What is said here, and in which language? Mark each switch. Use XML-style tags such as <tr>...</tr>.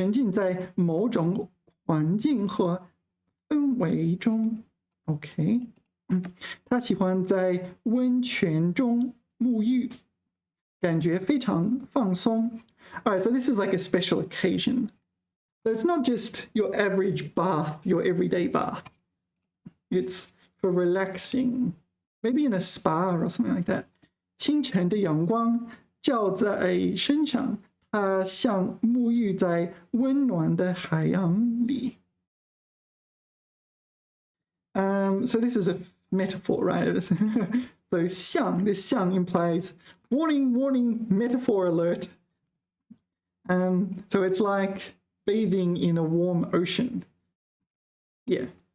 <zh>在某种环境和氛围中 OK 他喜欢在温泉中沐浴感觉非常放松</zh> <en>Alright, so this is like a special occasion. So it's not just your average bath, your everyday bath. It's for relaxing. Maybe in a spa or something like that.</en> <zh>清晨的阳光照在身上，它像沐浴在温暖的海洋里。</zh> <en>So this is a metaphor, right? So 像, this 像 implies warning, warning, metaphor alert. So it's like bathing in a warm ocean. Yeah.</en>